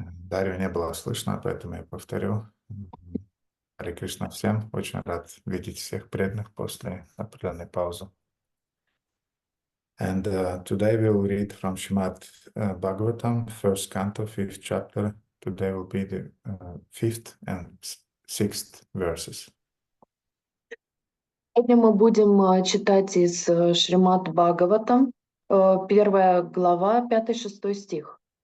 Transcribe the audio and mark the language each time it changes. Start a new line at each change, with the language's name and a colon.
Russian: Дарью не было слышно, поэтому я повторю. Харе Кришна всем. Очень рад видеть всех преданных после определенной паузы.
English: And today we'll read from Shrimad-Bhagavatam, first canto, fifth chapter. Today will be the fifth and sixth verses.
Russian: Сегодня мы будем читать из Шримад-Бхагаватам, первая глава, 5-6 стих.